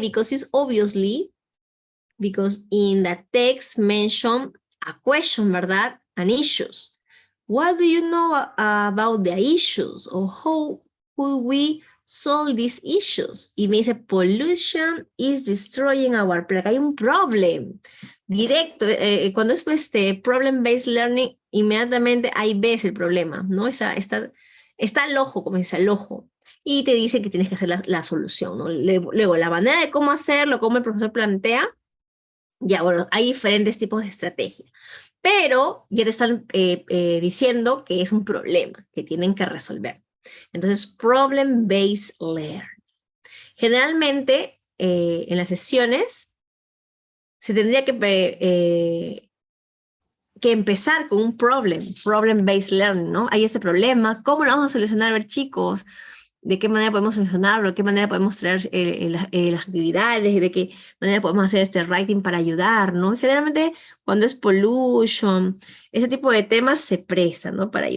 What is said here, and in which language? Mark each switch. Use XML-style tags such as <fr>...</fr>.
<en>Because it's obviously, because in the text mention a question, ¿verdad? And issues. What do you know about the issues? Or how could we solve these issues?</en> <es>Y me dice,</es> <en>pollution is destroying our planet.</en> <es>Hay un problem. Directo, cuando es problem-based learning, inmediatamente ahí ves el problema, ¿no? Está al ojo, como dice, al ojo. Y te dice que tienes que hacer la solución, ¿no? Luego, la manera de cómo hacerlo, cómo el profesor plantea, Ya, bueno, hay diferentes tipos de estrategia, pero ya te están diciendo que es un problema que tienen que resolver. Entonces, problem-based learning. Generalmente, en las sesiones, se tendría que empezar con un problem-based learning, ¿no? Hay este problema, ¿cómo lo vamos a solucionar? A ver, chicos, ¿de qué manera podemos solucionarlo? ¿De qué manera podemos traer las actividades? ¿De qué manera podemos hacer este writing para ayudar, ¿no? Y generalmente, cuando es pollution, ese tipo de temas se prestan, ¿no?</es>